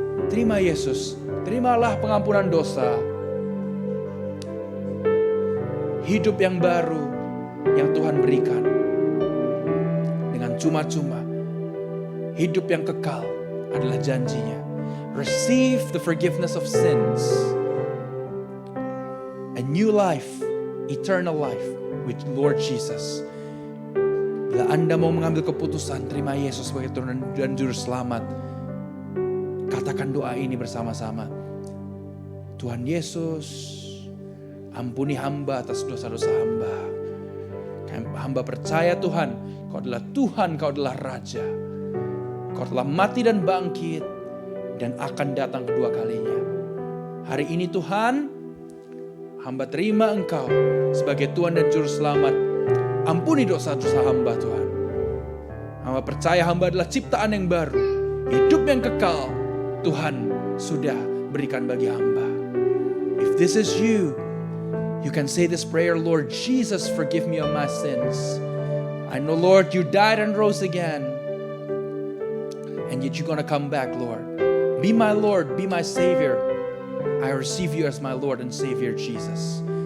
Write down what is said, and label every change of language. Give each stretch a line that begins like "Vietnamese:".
Indonesian: Terima Yesus, terimalah pengampunan dosa, hidup yang baru yang Tuhan berikan dengan cuma-cuma. Hidup yang kekal adalah janjinya.
English: Receive the forgiveness of sins, a new life, eternal life with Lord Jesus.
Indonesian: Bila Anda mau mengambil keputusan terima Yesus sebagai Tuhan dan Juru Selamat, katakan doa ini bersama-sama. Tuhan Yesus, ampuni hamba atas dosa-dosa hamba. Hamba percaya Tuhan, Kau adalah Tuhan, Kau adalah Raja. Kau telah mati dan bangkit dan akan datang kedua kalinya. Hari ini Tuhan, hamba terima Engkau sebagai Tuhan dan Juru Selamat. Ampuni dosa-dosa hamba Tuhan. Hamba percaya hamba adalah ciptaan yang baru. Hidup yang kekal Tuhan sudah berikan bagi hamba.
English: If this is you, you can say this prayer, Lord Jesus, forgive me of my sins. I know, Lord, you died and rose again. And yet you're going to come back, Lord. Be my Lord, be my Savior. I receive you as my Lord and Savior, Jesus.